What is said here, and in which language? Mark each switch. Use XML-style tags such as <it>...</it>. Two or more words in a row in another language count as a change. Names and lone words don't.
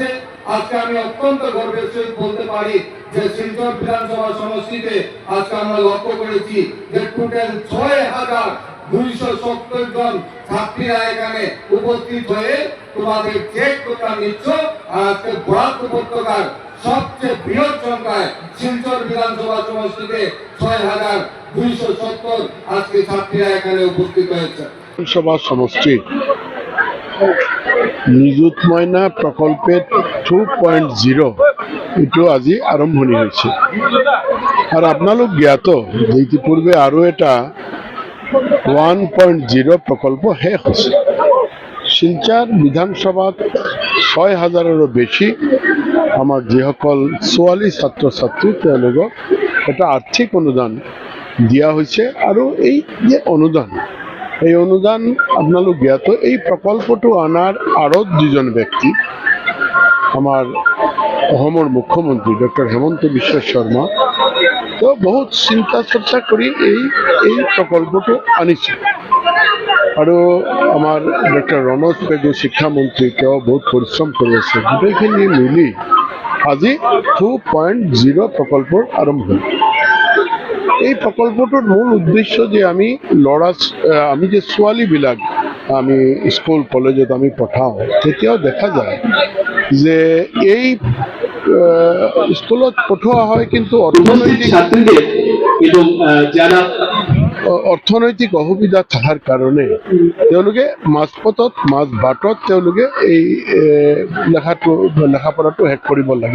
<bn>আজকে আমি অত্যন্ত গর্বের সহিত বলতে পারি যে শিলচর বিধানসভা সমষ্টিতে আজকে আমরা লক্ষ্য করেছি যে টোটাল ৬,২৭০ জন ছাত্রীরা এখানে উপস্থিত হয়ে তোমাদের চেক তোমরা নিচ্ছ। আর আজকে বরাক উপত্যকার সবচেয়ে বৃহৎ সংখ্যায় শিলচর বিধানসভা সমষ্টিতে ৬,২৭০ আজকে ছাত্রীরা এখানে উপস্থিত হয়েছে।</bn> <as>বিধানসভা সমষ্টি নিযুত ময়না প্রকল্পের 2.0 এটো আজি আৰম্ভণি হৈছে। আর আপোনালোক জ্ঞাত যে ইতিপূর্বে আরো এটা 1.0 প্রকল্প শেষ হৈছে। শিলচর বিধানসভাত ৬,০০০-এরও বেশি আমার যেসকল ছোৱালী ছাত্ৰ ছাত্ৰী তেওঁলোকক এটা আর্থিক অনুদান দিয়া হৈছে। আৰু এই যে অনুদান, এই অনুদান আপোনালোক জ্ঞাত। এই প্রকল্পটো আনার আঁৰত যিজন ব্যক্তি আমার অসমৰ মুখ্যমন্ত্রী ডক্টর হেমন্ত বিশ্ব শর্মা, তো বহুত চিন্তা চর্চা কৰি এই প্রকল্পটো আনিছে। আৰু আমাৰ ডক্টর রণজ পেগু শিক্ষামন্ত্রী তেওঁ বহুত পৰিশ্রম কৰি আছে। গোটেইখিনি মিলি আজি 2.0 প্রকল্পৰ আৰম্ভণি। এই প্রকল্পটোর মূল উদ্দেশ্য যে আমি যে ছোৱালীবিলাক আমি স্কুল কলেজত আমি পঠাওঁ, তেতিয়াও দেখা যায় যে এই স্কুলত পঠোৱা হয়, কিন্তু অৰ্থনৈতিক অসুবিধা থকাৰ কাৰণে তেওঁলোকে মাজ বাটত তেওঁলোকে এই লেখা পঢ়াটো শেষ কৰিব লাগে।</as>